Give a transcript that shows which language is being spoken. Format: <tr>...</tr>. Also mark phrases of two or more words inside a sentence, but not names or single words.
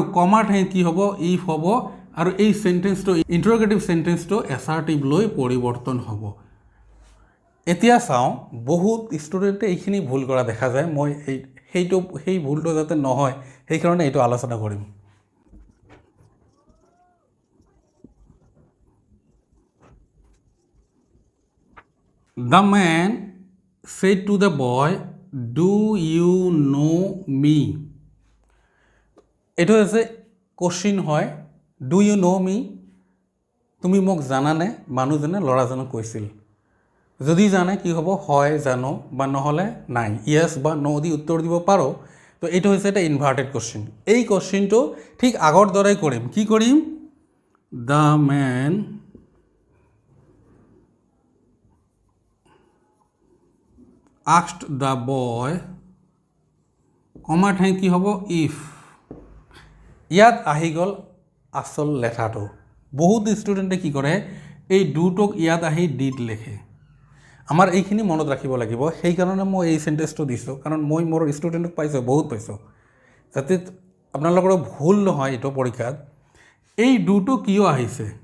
<as>কমাৰ ঠাইত কি হ'ব ইফ হ'ব আৰু এই সেন্টেন্সটো ইন্টাৰগেটিভ সেন্টেন্সটো এছাৰ্টিভ লৈ পৰিৱৰ্তন হ'ব এতিয়া চাওঁ বহুত ষ্টুডেণ্টে এইখিনি ভুল কৰা দেখা যায় মই সেই ভুলটো যাতে নহয় সেইকাৰণে এইটো আলোচনা কৰিম</as> <en>The man said to the boy, do you know me? It was a question</en> <as>হয়</as> <en>do you know me?</en> <as>তুমি মোক জানানে মানুহজনে ল'ৰাজনক কৈছিল যদি জানে কি হ'ব হয় জানো বা নহ'লে নাই</as> <en>yes বা no</en> <as>দি উত্তৰ দিব পাৰো তো এইটো হৈছে এটা</as> <en>inverted question</en> <as>এই কোশ্চেনটো ঠিক আগৰ দৰে কৰিম কি কৰিম</as> <en>the man asked the boy</en> <as>কমাৰ ঠাইত কি হ'ব ইফ ইয়াত আহি গ'ল আসল লেখাটো বহুত ষ্টুডেণ্টে কি কৰে এই ডুটোক ইয়াত আহি ডিড লিখে আমাৰ এইখিনি মনত ৰাখিব লাগিব সেইকাৰণে মই এই সেন্টেন্সটো দিছোঁ কাৰণ মই মোৰ ষ্টুডেণ্টক পাইছোঁ বহুত পাইছোঁ যাতে আপোনালোকৰ ভুল নহয় এইটো পৰীক্ষাত এই ডুটো কিয় আহিছে</as>